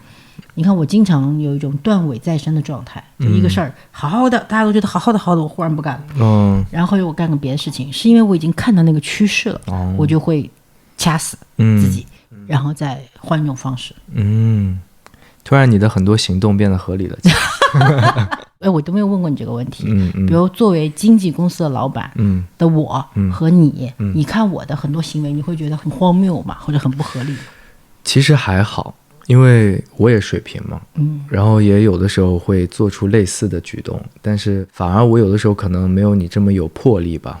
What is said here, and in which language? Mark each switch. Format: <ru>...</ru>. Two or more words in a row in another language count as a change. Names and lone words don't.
<zh>你看我經常有一種斷尾再生的狀態，就一個事兒好好的大家都覺得好好的我忽然不幹了，然後我幹個別的事情，是因為我已經看到那個趨勢了，我就會掐死自己，然後再換一種方式。突然你的很多行動變得合理了。我都沒有問過你這個問題。比如作為經紀公司的老闆的我和你，你看我的很多行為你会覺得很荒謬吗？或者很不合理？其實還好，因為我也水平嘛，然後也有的时候會做出類似的舉動，但是反而我有的時候可能沒有你這麼有魄力吧。</zh>